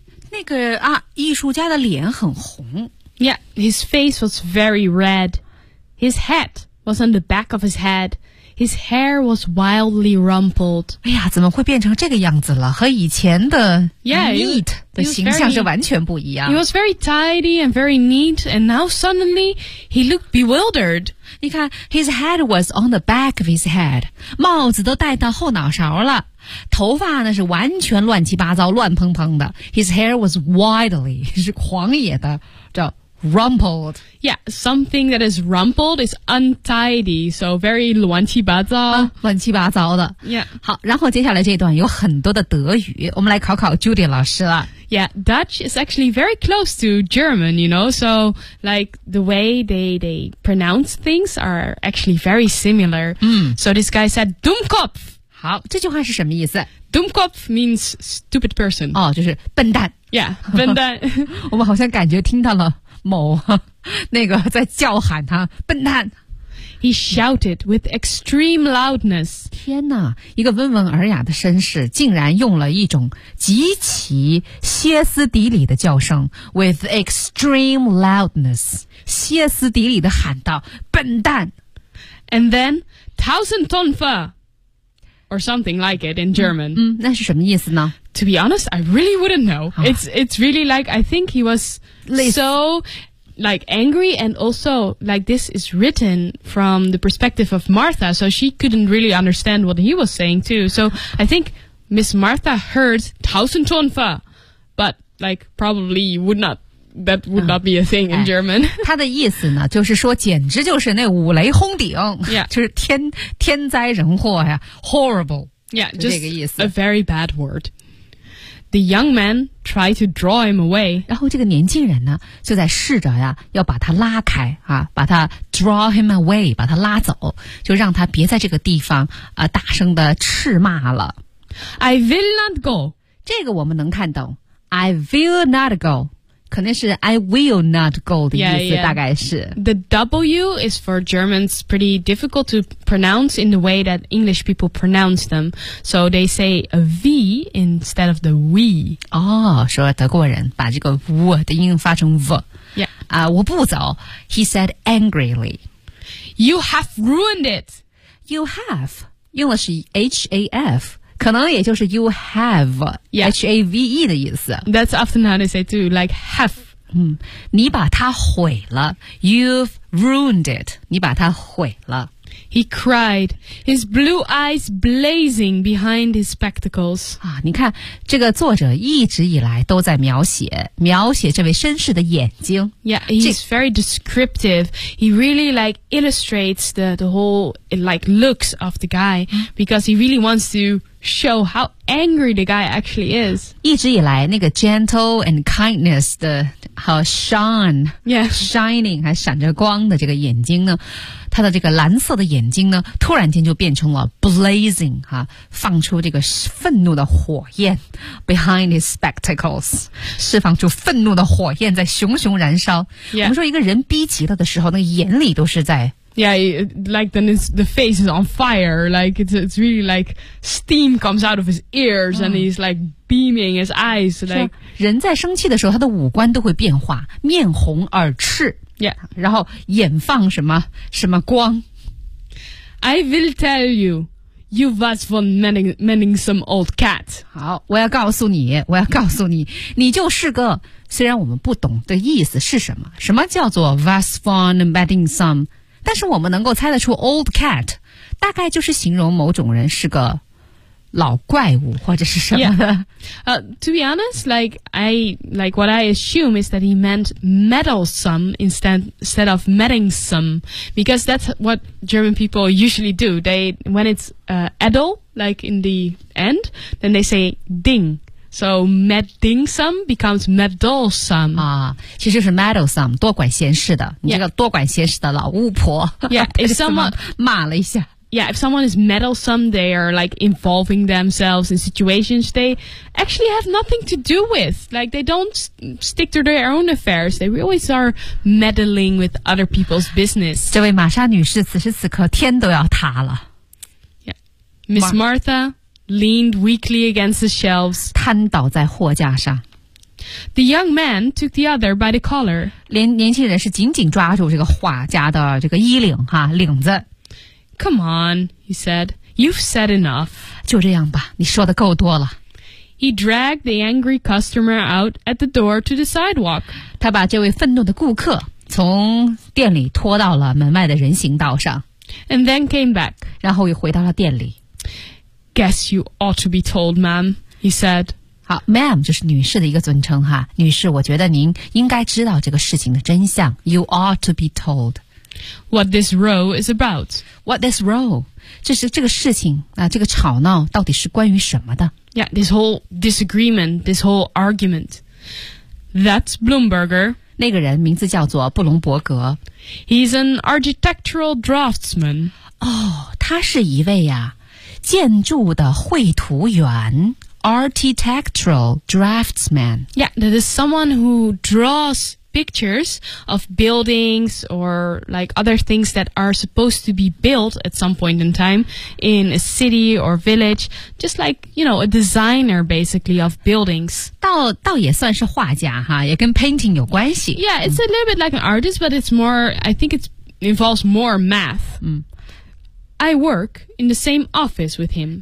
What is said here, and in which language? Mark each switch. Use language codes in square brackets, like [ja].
[zh] 那个啊，艺术家的脸很红。 [en] Yeah, his face was very red. His hat was on the back of his head. His hair was wildly rumpled. [zh] 哎呀，怎么会变成这个样子了？和以前的 neat 的形象是完全不一样。 [en] He was very tidy and very neat, and now suddenly he looked bewildered. [zh] 你看 [en] ，his head was on the back of his head. [zh] 帽子都戴到后脑勺了，头发呢是完全乱七八糟、乱蓬蓬的。 [en] His hair was wildly [zh] 是狂野的，叫。 [en] Rumpled. Yeah, something that is rumpled is untidy, so very [zh] 乱七八糟、乱七八糟的。 [en] Yeah. [zh] 好，然后接下来这段有很多的德语，我们来考考 Judy 老师了。 [en] Yeah, Dutch is actually very close to German, you know, so like the way they pronounce things are actually very similar. So this guy said, Dummkopf. [zh] 好，这句话是什么意思？ [en] Dummkopf means stupid person. [zh] 哦，就是笨蛋。 [en] Yeah, [zh] 笨蛋。我们好像感觉听到了某那个在叫喊他笨蛋。 [en] He shouted with extreme loudness. [zh] 天哪，一个温文尔雅的绅士竟然用了一种极其歇斯底里的叫声 [en] with extreme loudness. [zh] 歇斯底里的喊道笨蛋。 [en] And then, Tausendtonfer, or something like it in German. [zh] 那是什么意思呢？ [en] To be honest, I really wouldn't know. It's really like, I think he was so, like, angry, and also, like, this is written from the perspective of Martha, so she couldn't really understand what he was saying, too. So, I think Miss Martha heard 1000 Tonfa, but, like, probably would not, that would not be a thing in German. [zh] 他的意思呢，就是说简直就是那五雷轰顶、 [en] yeah. [zh] 就是天灾人祸呀 horrible. [en] Yeah, just a very bad word. The young man tried to draw him away. [zh] 然后这个年轻人呢，就在试着呀，要把他拉开啊，把他 [en] draw him away， [zh] 把他拉走，就让他别在这个地方啊，大声的斥骂了。 [en] I will not go. [zh] 这个我们能看懂。 [en] I will not go， [zh] 可能是 [en] I will not go [zh] 的意思， [en] yeah, yeah. [zh] 大概是。 [en] The W is for Germans pretty difficult to pronounce in the way that English people pronounce them. So they say a V instead of the we. [zh] 哦，说德国人把这个 w 的音发成 v. [en] Yeah. [zh] 啊、我不走。 [en] He said angrily. You have ruined it. You have. [zh] 用的是 [en] H-A-F. [zh] 可能也就是 [en] you have.、 Yeah. [zh] H-A-V-E 的意思。 [en] That's often how they say too, like have. [zh] 你把它毁了。 [en] You've ruined it. [zh] 你把它毁了。 [en] He cried, his blue eyes blazing behind his spectacles. [zh] 啊，你看，这个作者一直以来都在描写这位绅士的眼睛。 [en] Yeah, he's very descriptive. He really like illustrates the whole like looks of the guy because he really wants to show how angry the guy actually is. [zh] 一直以来，那个 [en] gentle and kindness [zh] 的和 [en] shine, yeah, shining [zh] 还闪着光的这个眼睛呢。他的这个蓝色的眼睛呢突然间就变成了 [en] blazing、 [zh] 啊、放出这个愤怒的火焰 [en] behind his spectacles [zh] 释放出愤怒的火焰在熊熊燃烧、 [en] yeah. [zh] 我们说一个人逼急了的时候那个眼里都是在 [en] yeah like then the face is on fire like it's really like steam comes out of his ears、oh. and he's like beaming his eyes like、 [zh] 啊、人在生气的时候他的五官都会变化面红耳赤 [en] Yeah. [zh] 然后眼放什么光。 [en] I will tell you, you was for mending some old cat. [zh] 好，我要告诉你，你就是个，虽然我们不懂的意思是什么，什么叫做 [en] was for mending some, [zh] 但是我们能够猜得出 [en] old cat, [zh] 大概就是形容某种人是个老怪物或者是什么的。 [en] Yeah. To be honest, what I assume is that he meant meddlesome instead of meddlesome, because that's what German people usually do. They, when it's edel, like in the end, then they say ding. So meddlesome becomes meddlesome. [zh] 啊，其实是 meddlesome, 多管闲事的。你这个多管闲事的老巫婆。 [en] Yeah, if someone [zh] 骂了一下。 [en] Yeah, if someone is meddlesome, they are like involving themselves in situations they actually have nothing to do with. Like they don't stick to their own affairs. They always are meddling with other people's business. [zh] 这位玛莎女士此时此刻天都要塌了。 [en] Yeah. Miss Martha leaned weakly against the shelves. [zh] 瘫倒在货架上。 [en] The young man took the other by the collar. [zh] 年轻人是紧紧抓住这个画家的这个衣领哈领子。 [en] Come on, he said. You've said enough. [zh] 就这样吧，你说的够多了。 [en] He dragged the angry customer out at the door to the sidewalk. [zh] 他把这位愤怒的顾客从店里拖到了门外的人行道上。 [en] And then came back. [zh] 然后又回到了店里。 [en] Guess you ought to be told, ma'am, he said. [zh] 好 ,ma'am 就是女士的一个尊称哈。女士，我觉得您应该知道这个事情的真相。 [en] You ought to be told. What this row is about. What this row? [zh] 这是这个事情、啊、这个吵闹到底是关于什么的 [en] Yeah, this whole disagreement, this whole argument. That's Blumberger. [zh] 那个人名字叫做布隆伯格。 [en] He's an architectural draftsman. [zh] 哦、oh, 他是一位啊建筑的绘图员。 [en] Architectural draftsman. Yeah, that is someone who draws... pictures of buildings or like other things that are supposed to be built at some point in time in a city or village just like you know a designer basically of buildings [zh] 倒也算是画家哈也跟 painting 有关系 [en] yeah it's a little bit like an artist but it's more I think it involves more math、 [zh] 嗯、 [en] I work in the same office with him.